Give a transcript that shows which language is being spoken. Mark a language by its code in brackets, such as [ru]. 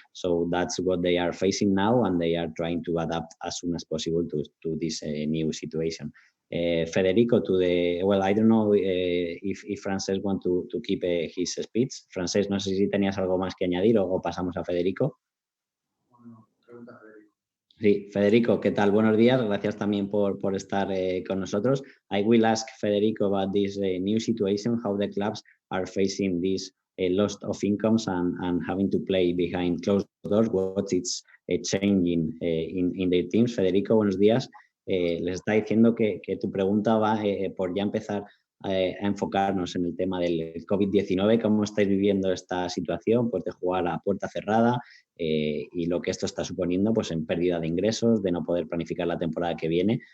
[en] So that's what they are facing now, and they are trying to adapt as soon as possible to this new situation. Federico, I don't know if Francesc want to keep his speech. [es] Francesc, no sé si tenías algo más que añadir o pasamos a Federico. Bueno, pregunta Federico. Sí, Federico, ¿qué tal? Buenos días, gracias también por estar con nosotros. [en] I will ask Federico about this new situation, how the clubs are facing this loss of incomes and having to play behind closed doors, what it's changing in their teams. [es] Federico, buenos días. Les está diciendo que tu pregunta va por ya empezar a enfocarnos en el tema del COVID-19, cómo estáis viviendo esta situación, pues de jugar a puerta cerrada y lo que esto está suponiendo pues en pérdida de ingresos, de no poder planificar la temporada que viene.